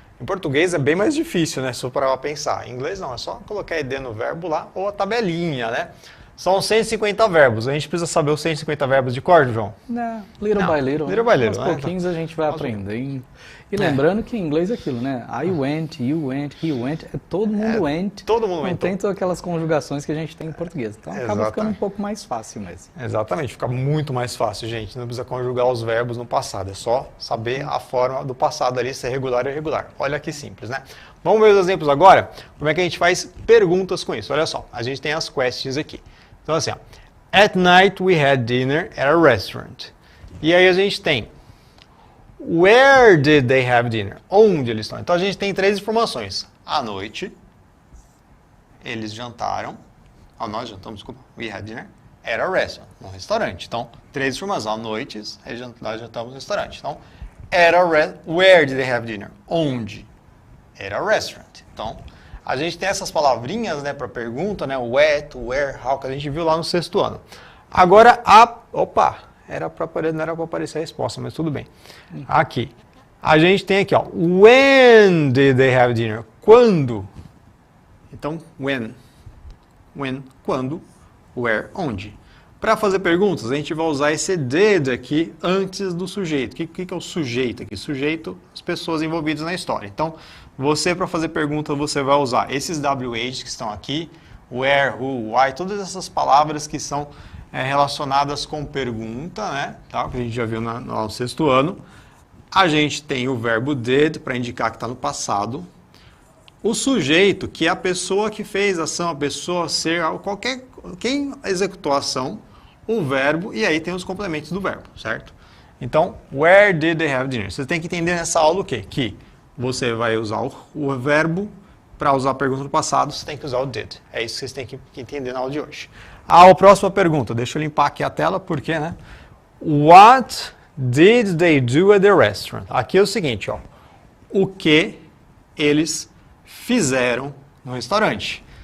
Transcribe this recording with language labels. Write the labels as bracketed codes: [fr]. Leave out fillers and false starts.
[pt] Em português é bem mais difícil, né? Só para pensar. Em inglês não, é só colocar ed no verbo lá ou a tabelinha, né? São 150 verbos. A gente precisa saber os 150 verbos de cor, João? [en] Não, little by little. Little by little, [pt] aos né? pouquinhos a gente vai aprendendo. E lembrando que em inglês é aquilo, né? [en] I went, you went, he went, [pt] todo mundo [en] went. [pt] Todo mundo não tem todas aquelas conjugações que a gente tem em português. Então acaba ficando um pouco mais fácil mesmo. Exatamente, fica muito mais fácil, gente. Não precisa conjugar os verbos no passado. É só saber a forma do passado ali, se é regular ou irregular. Olha que simples, né? Vamos ver os exemplos agora? Como é que a gente faz perguntas com isso? Olha só, a gente tem as questions aqui. Então assim, ó. [en] At night we had dinner at a restaurant. [pt] E aí a gente tem [en] where did they have dinner? [pt] Onde eles estão? Então a gente tem três informações. À noite, eles jantaram. Nós jantamos, desculpa. [en] We had dinner at a restaurant. [pt] No restaurante. Então, três informações. À noite, nós jantamos no restaurante. [en] Então, where did they have dinner? Onde? At a restaurant. [pt] Então, a gente tem essas palavrinhas, né, para pergunta, né? What, where, how, que a gente viu lá no 6º ano. Agora, não era para aparecer a resposta, mas tudo bem. Aqui. A gente tem aqui, ó. [en] When did they have dinner? [pt] Quando? Então, when. When, quando. Where, onde. Para fazer perguntas, a gente vai usar esse did aqui antes do sujeito. O que é o sujeito aqui? Sujeito, as pessoas envolvidas na história. Então, você, para fazer pergunta, você vai usar esses WH que estão aqui. Where, who, why, todas essas palavras que são relacionadas com pergunta, né? Tá? Que a gente já viu no 6º ano. A gente tem o verbo did para indicar que está no passado. O sujeito, que é a pessoa que fez a ação, a pessoa, ser, quem executou a ação, o verbo, e aí tem os complementos do verbo, certo? [en] Então, where did they have dinner? [pt] Você tem que entender nessa aula o quê? Que você vai usar o verbo para usar a pergunta do passado, você tem que usar o did. É isso que vocês têm que entender na aula de hoje. A próxima pergunta, deixa eu limpar aqui a tela, porque, né? [en] What did they do at the restaurant? [pt] Aqui é o seguinte, ó. O que eles fizeram no restaurante?